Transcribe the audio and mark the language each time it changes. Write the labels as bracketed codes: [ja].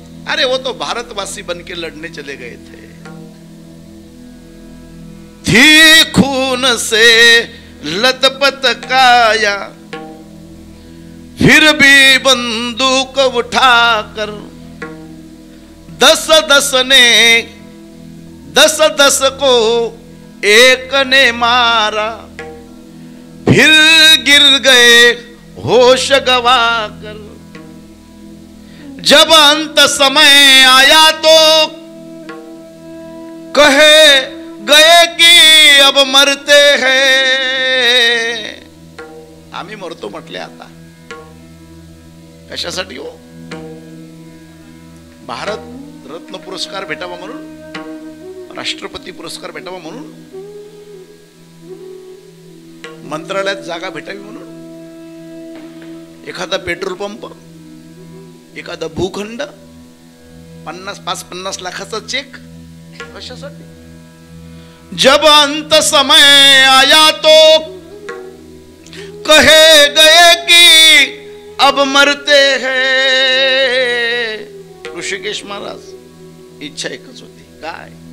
[hi] अरे वो तो भारतवासी बन के लड़ने चले गए थे, थी खून से लथपथ काया, फिर भी बंदूक उठाकर 10 को एक ने मारा, फिर गिर गए होश गवाकर। जब अंत समय आया तो कहे गए कि अब मरते हैं। [mr] आम्ही मरतो म्हटले आता, कशासाठी हो? भारत रत्न पुरस्कार भेटावा म्हणून, राष्ट्रपती पुरस्कार भेटावा म्हणून, मंत्रालयात जागा भेटावी म्हणून, एखादा पेट्रोल पंप, एखादा भूखंड, 50 लाखाचा चेक, कशासाठी? [hi] जब अंत समय आया तो कहे गए कि अब मरते हैं। [mr] ऋषिकेश महाराज इच्छा एकच होती, काय?